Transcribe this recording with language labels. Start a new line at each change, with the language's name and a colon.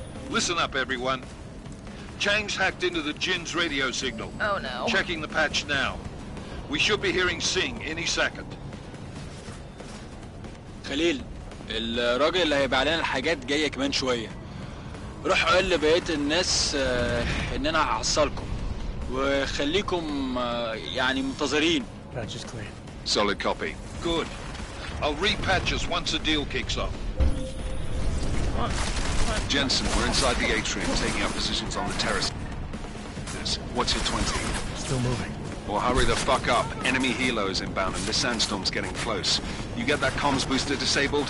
English: Listen up, everyone. Chang's hacked into the Jin's radio signal. Oh no. Checking the patch now. We should be hearing Sing any second.
Arabic: خليل، الراجل اللي هيبيع لنا الحاجات جاية كمان شوية. روح قول لبقية الناس ان انا هحصلكم وخليكم يعني منتظرين.
English: Patch is clear. Solid copy. Good. I'll repatch us once the deal kicks off. Jensen, we're inside the atrium, taking up positions on the terrace. What's your 20? Still moving. Well, hurry the fuck up. Enemy helo is inbound and this sandstorm's getting close. You get that comms booster disabled?